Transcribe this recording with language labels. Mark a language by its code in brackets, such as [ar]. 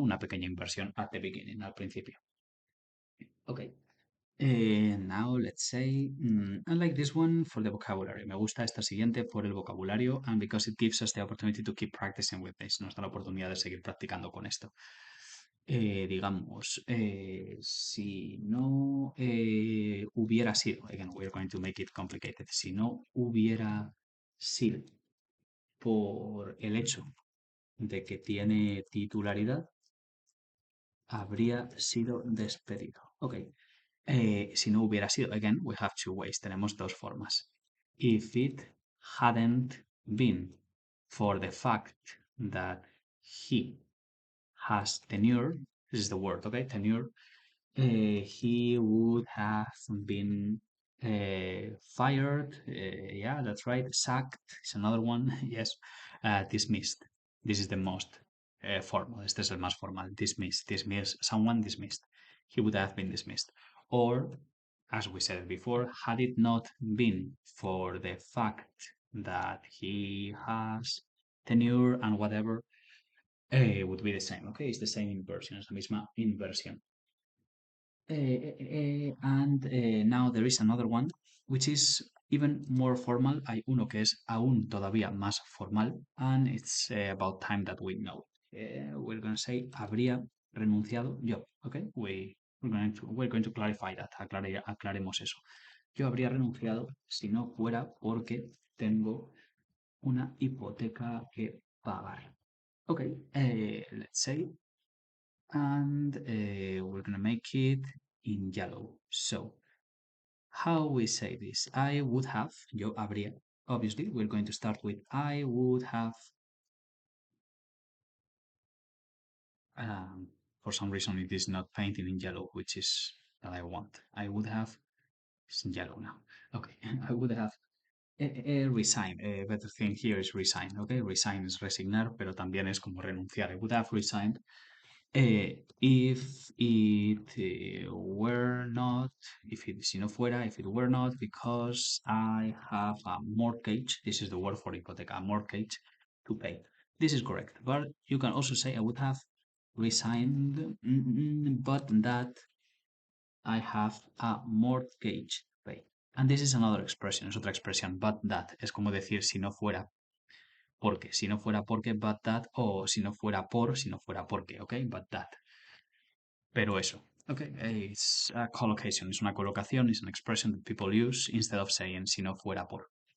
[es] Una pequeña inversión [en] at the beginning, [es] al principio. [en] Okay. Now let's say, I like this one for the vocabulary. [es] Me gusta esta siguiente por el vocabulario [en] and because it gives us the opportunity to keep practicing with this. [es] Nos da la oportunidad de seguir practicando con esto. Digamos, si no hubiera sido, [en] again, we're going to make it complicated. [es] Si no hubiera sido por el hecho de que tiene titularidad, habría sido despedido. Ok. Si no hubiera sido, again, [en] we have two ways, [es] tenemos dos formas. [en] If it hadn't been for the fact that he has tenure, this is the word, okay, tenure, he would have been fired, yeah, that's right, sacked is another one, yes, dismissed. This is the most formal, [es] este es el más formal, [en] dismiss, someone dismissed. He would have been dismissed. Or, as we said before, had it not been for the fact that he has tenure and whatever, would be the same, okay? It's the same inversion, [es] es la misma inversión. [en] And now there is another one, which is even more formal. [es] Hay uno que es aún todavía más formal, [en] and it's about time that we know. We're going to say, [es] habría renunciado yo, [en] okay? We're going to clarify that, [es] aclaremos eso. Yo habría renunciado si no fuera porque tengo una hipoteca que pagar. [en] Okay, let's say, and we're gonna make it in yellow. So, how we say this? I would have, [es] yo habría. [en] Obviously, we're going to start with I would have. For some reason, it is not painted in yellow, which is that I want. I would have. It's in yellow now. Okay, I would have resign. A better thing here is resign. [es] Okay, resign es resignar, pero también es como renunciar. [en] I would have resigned if it were not, [es] si no fuera, [en] if it were not, because I have a mortgage, this is the word for hipoteca, a mortgage to pay. This is correct, but you can also say I would have resigned, but that I have a mortgage to pay. And this is another expression, [es] es otra expresión, [en] but that, [es] es como decir si no fuera porque, si no fuera porque, but that, o si no fuera por, si no fuera porque, ¿ok? But that. Pero eso, [en] okay, it's a collocation, [es] es una colocación, [en] it's an expression that people use instead of saying [es] si no fuera por.